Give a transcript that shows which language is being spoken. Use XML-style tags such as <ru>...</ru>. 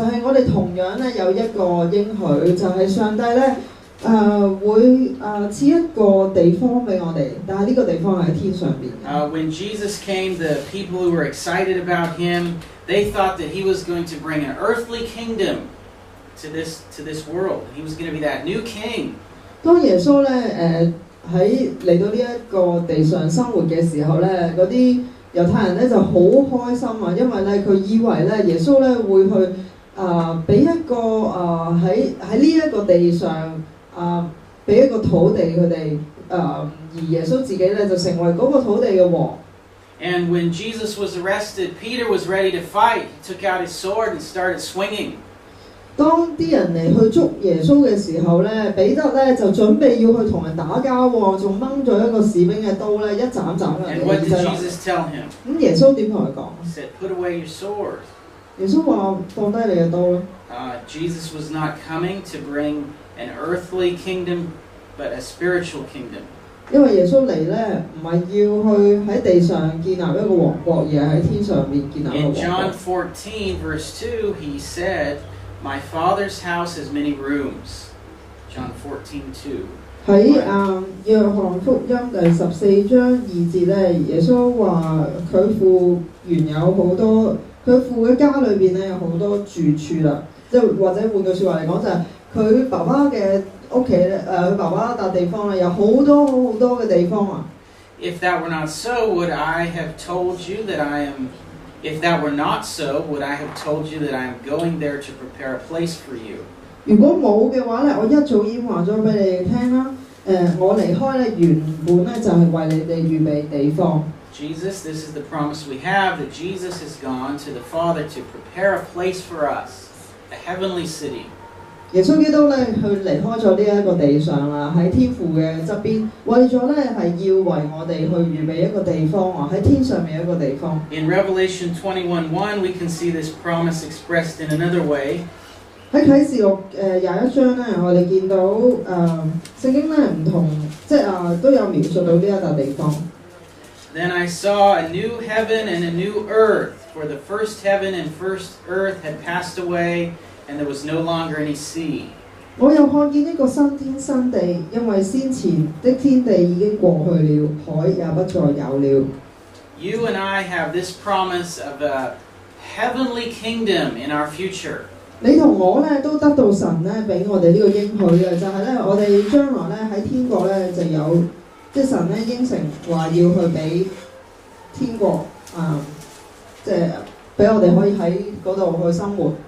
<yue>就係我哋同樣咧有一個應許，就係上帝咧會賜一個地方俾我哋，但係呢個地方係喺天上邊嘅。</yue> <en>When Jesus came, the people who were excited about him, they thought that he was going to bring an earthly kingdom to this world. He was going to be that new king.</en> <yue>當耶穌咧喺嚟到呢一個地上生活嘅時候咧，嗰啲猶太人咧就好開心啊，因為咧佢以為咧耶穌咧會去俾一個喺呢一個地上俾一個土地佢哋而耶穌自己咧就成為嗰個土地嘅王。</yue> <en>And when Jesus was arrested, Peter was ready to fight. He took out his sword and started swinging.</en> <yue>當啲人嚟去捉耶穌嘅時候咧，彼得咧就準備要去同人打交喎，仲掹咗一個士兵嘅刀咧，一斬斬人哋嘅耳仔落。咁耶穌點同佢講</yue> <en>He said, "Put away your sword."</en> <yue>耶穌話放低你嘅刀咯。</yue> <en>Jesus was not coming to bring an earthly kingdom, but a spiritual kingdom.</en> <yue>因為耶穌嚟咧，唔係要去喺地上建立一個王國，而係喺天上面建立一個王國。</yue> <en>In John 14 verse 2, he said, "My Father's house has many rooms." John 14:2.</en> <yue>喺約翰福音第14章2節咧，耶穌話佢父原有好多，佢父嘅家裏邊咧有好多住處啦。即係或者換句説話嚟講，就係佢爸爸嘅屋企咧，佢爸爸笪地方咧有好多好多嘅地方啊。</yue> <en>If that were not so, would I have told you that I am? If that were not so, would I have told you that I am going there to prepare a place for you?</en> <yue>如果冇嘅話咧，我一早已經話咗俾你哋聽啦。我離開咧原本咧就係為你哋預備地方。</yue> <en>Jesus, this is the promise we have, that Jesus has gone to the Father to prepare a place for us, a heavenly city.</en> <yue>耶穌基督咧，佢離開咗呢一個地上啦，喺天父嘅側邊，為咗咧係要為我哋去預備一個地方啊，喺天上面一個地方。</yue> <en>In Revelation 21:1, we can see this promise expressed in another way.</en> <yue>喺啟示錄21章咧，我哋見到聖經咧唔同，即係都有描述到呢一笪地方。</yue> <en>Then I saw a new heaven and a new earth, for the first heaven and first earth had passed away, and there was no longer any sea.</en> <yue>我又看見一個新天新地，因為先前的天地已經過去了，海也不再有了。</yue> <en>You and I have this promise of a heavenly kingdom in our future.</en> <yue>你同我咧都得到神咧俾我哋呢個應許嘅，就係咧我哋將來咧喺天國咧就有，即係神咧應承話要去俾天國即係俾我哋可以喺嗰度去生活。</yue>